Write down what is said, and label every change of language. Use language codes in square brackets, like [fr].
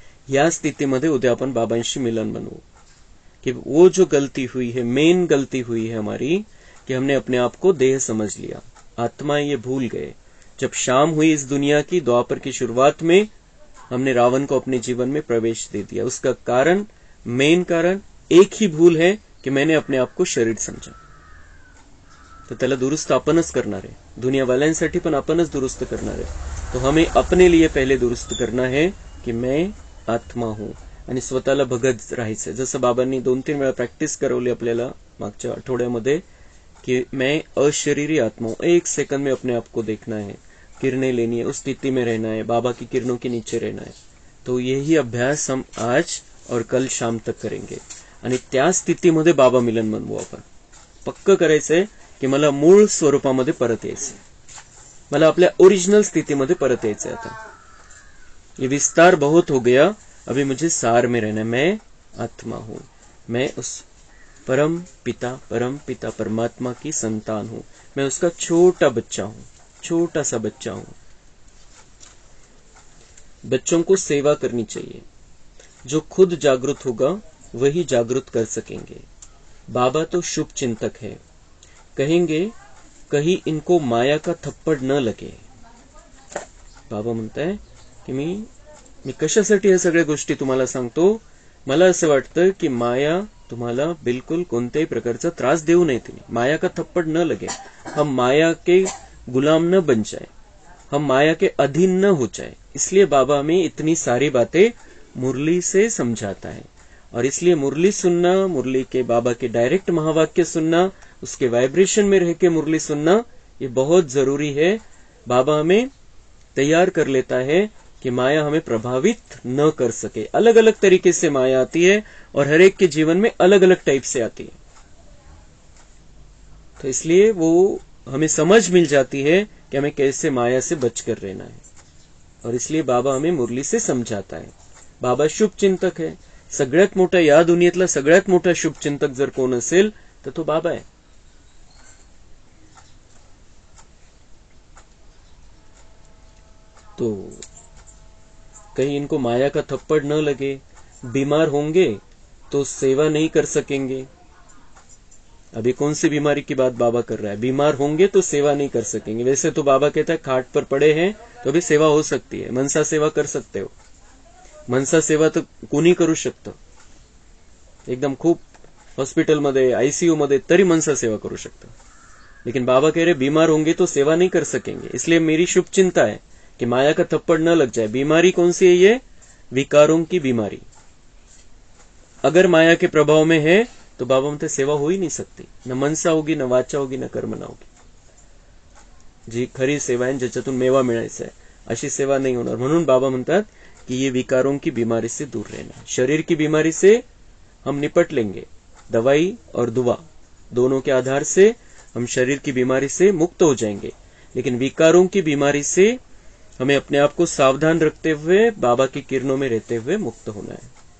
[mr] या स्थितीमध्ये उद्या आपण बाबांशी मिलन बनवू कि [hi] वो जो गलती हुई है, मेन गलती हुई है हमारी, कि हमने अपने आप को देह समझ लिया. आत्मा ये भूल गए. जब शाम हुई इस दुनिया की, द्वापर की शुरुआत में हमने रावण को अपने जीवन में प्रवेश दे दिया. उसका कारण, मेन कारण एक ही भूल है कि मैंने अपने आप को शरीर समझा. [mr] तर त्याला दुरुस्त आपणच करणार आहे. दुनियावाल्यांसाठी पण आपणच दुरुस्त करणार आहे. [hi] तो हमें अपने लिए पहले दुरुस्त करना है कि मैं आत्मा हूं, [mr] आणि स्वतःला बघत राहायचं. जसं बाबांनी 2-3 वेळा प्रॅक्टिस करवली आपल्याला मागच्या आठवड्यामध्ये, कि [hi] मैं अशरीरी आत्मा हूं. 1 सेकंड में अपने आप को देखना है, किरणें लेनी है, उस स्थिति में रहना है, बाबा की किरणों के नीचे रहना है. तो यही अभ्यास हम आज और कल शाम तक करेंगे. [mr] आणि त्या स्थितीमध्ये बाबा मिलन बनवू आपण. पक्क करायचंय की मला मूळ स्वरूपामध्ये परत यायचंय, मला आपल्या ओरिजिनल स्थितीमध्ये परत यायचंय. [hi] आता ये विस्तार बहुत हो गया, अभी मुझे सार में रहना है. मैं आत्मा हूं, मैं उस परम पिता परमात्मा की संतान हूं. मैं उसका छोटा बच्चा हूं, छोटा सा बच्चा हूं. बच्चों को सेवा करनी चाहिए. जो खुद जागृत होगा वही जागृत कर सकेंगे. बाबा तो शुभ चिंतक है, कहेंगे कहीं इनको माया का थप्पड़ न लगे. [mr] बाबा म्हणताय की मी कशासाठी या सगळ्या गोष्टी तुम्हाला सांगतो. मला असं वाटतं की माया तुम्हाला बिल्कुल कोणत्याही प्रकारचा त्रास देऊ नये. [hi] तिने माया का थप्पड़ न लगे. हम माया के गुलाम न बन जाए, हम माया के अधीन न हो जाए. इसलिए बाबा हमें इतनी सारी बातें मुरली से समझाता है. और इसलिए मुरली सुनना, मुरली के बाबा के डायरेक्ट महावाक्य सुनना, उसके वाइब्रेशन में रह के मुरली सुनना, ये बहुत जरूरी है. बाबा हमें तैयार कर लेता है कि माया हमें प्रभावित न कर सके. अलग अलग तरीके से माया आती है और हर एक के जीवन में अलग अलग टाइप से आती है. तो इसलिए वो हमें समझ मिल जाती है कि हमें कैसे माया से बचकर रहना है, और इसलिए बाबा हमें मुरली से समझाता है. बाबा शुभ चिंतक है. [mr] सगळ्यात मोठा या दुनियेतला सगळ्यात मोठा शुभ चिंतक जर कोण असेल तर तो बाबा आहे. [hi] तो कहीं इनको माया का थप्पड़ न लगे. बीमार होंगे तो सेवा नहीं कर सकेंगे. अभी कौन सी बीमारी की बात बाबा कर रहा है? बीमार होंगे तो सेवा नहीं कर सकेंगे. वैसे तो बाबा कहता है खाट पर पड़े हैं तो भी सेवा हो सकती है. मनसा सेवा कर सकते हो. [mr] मनसा सेवा तर कोणी करू शकतं. एकदम खूप हॉस्पिटलमध्ये आईसीयू मध्ये तरी मनसा सेवा करू शकतं. [hi] लेकिन बाबा कह रहे बीमार होंगे तो सेवा नहीं कर सकेंगे. इसलिए मेरी शुभ चिंता है कि माया का थप्पड़ न लग जाए. बीमारी कौन सी है? ये विकारों की बीमारी. अगर माया के प्रभाव में है तो बाबा म्हणते सेवा हो ही नहीं सकती. न मनसा होगी, न वाचा होगी, न कर्मना होगी. [mr] जी खरी सेवा आहे ज्याच्यातून मेवा मिळायचा आहे अशी सेवा नहीं होणार. म्हणून बाबा म्हणतात [hi] कि ये विकारों की बीमारी से दूर रहना. शरीर की बीमारी से हम निपट लेंगे. दवाई और दुआ दोनों के आधार से हम शरीर की बीमारी से मुक्त हो जाएंगे. लेकिन विकारों की बीमारी से हमें अपने आप को सावधान रखते हुए बाबा की किरणों में रहते हुए मुक्त होना है.